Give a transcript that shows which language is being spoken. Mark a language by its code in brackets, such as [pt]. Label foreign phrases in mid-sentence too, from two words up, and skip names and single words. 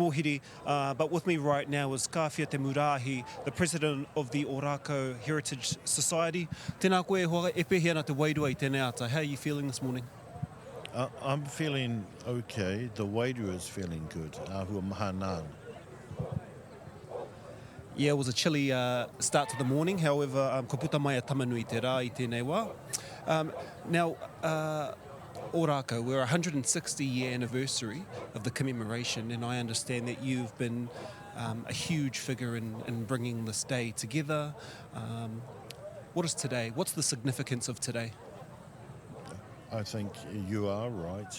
[en] pōhiri, but with me right now is Kawhia Te Murahi, the president of the O-Rākau Heritage Society. [mi] Tēnā koe hoa e pehi ana te wairua I tēnei ata. [en] How are you feeling this morning? I'm feeling okay. The wairua is feeling good. [mi] Ahua maha nāna. [en] Yeah, it was a chilly start to the morning, however, [mi] ko puta mai a tamanui te rā I tēnei wā. [en] Now, O-Rākau, we're 160-year anniversary of the commemoration, and I understand that you've been a huge figure in bringing this day together. What is today? What's the significance of today? I think you are right.